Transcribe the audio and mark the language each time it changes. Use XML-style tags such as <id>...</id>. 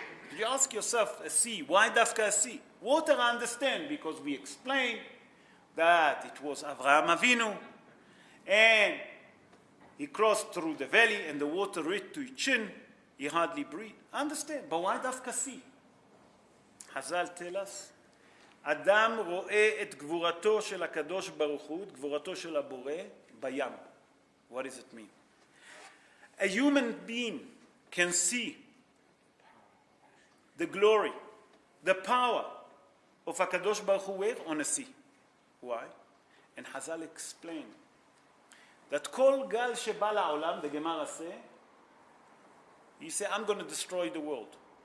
<en>Did you ask yourself, a sea, why dafka a sea? Water I understand, because we explained that it was Avraham Avinu, and he crossed through the valley, and the water reached to his chin, he hardly breathed. I understand, but why dafka sea?</en> <he>Hazal tell us, אדם רואה את גבורתו של הקדוש ברוך הוא, את גבורתו של הבורא, בים.</he> <en>What does it mean? A human being can see the glory, the power of HaKadosh Baruch Hu where? On a sea. Why? And Hazal explained that</en> <he>כל גל שבא לעולם,</he> <en>the Gemara say, he said, I'm going to destroy the world.</en>